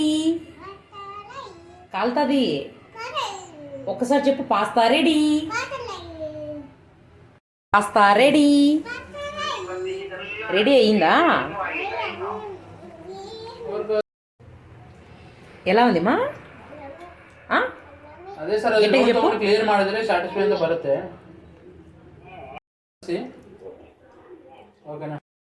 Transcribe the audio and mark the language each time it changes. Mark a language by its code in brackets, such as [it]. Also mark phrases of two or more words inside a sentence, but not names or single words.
[te] కాలుతుంది. ఒక్కసారి చెప్పు. పాస్తా రెడీ. పాస్తా రెడీ. రెడీ అయ్యిందా? ఎలా ఉంది మా? [kn] ಅದೇ ಸರ್ ಕ್ಲಿಯರ್ ಮಾಡಿದ್ರೆ ಸ್ಯಾಟಿಸ್ಫೈ ಅಂತ ಬರುತ್ತೆ. ಓಕೆನಾ?